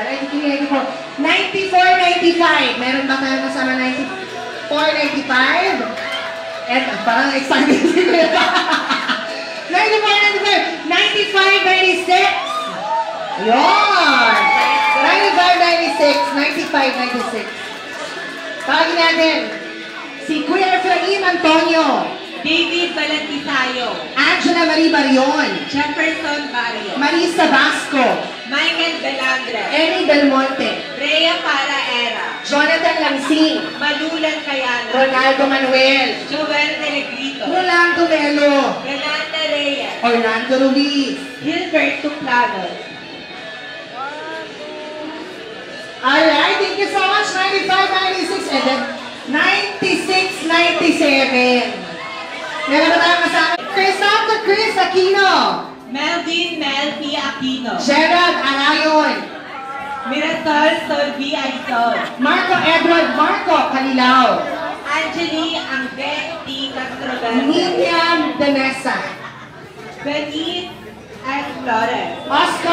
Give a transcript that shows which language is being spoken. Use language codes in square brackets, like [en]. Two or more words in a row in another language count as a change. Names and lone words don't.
[tl] 93-94. 94-95. Meron ba tayo kasama 94-95? Eh, parang excited sila. 94-95. 95-96. Yun! 95-96. 95-96. Tawagin natin. Si Kuya Efraim Antonio. David Balantisayo. Angela Marie Barion. Jefferson Barrio. Marisa Vasco. Michael Belandre. Eri Belmonte. Rhea Paraera. Jonathan Langsing. Malulan Cayano. Ronaldo Manuel. Joel Telegrito. Rolando Melo. Renata Reyes. Orlando Ruiz. Gilberto Plano. [en] Alright, thank you so much. 95-96 and then 96-97. [tl] Meron ba tayong kasama? Chris Aquino. Melvin Melfi Aquino. Gerard Arayon. Mirasol Solvi Aizon. Marco Edward Marco Calilao. Angeli Angbetti Castroverde. Miriam Danesa. Benit S. Flores.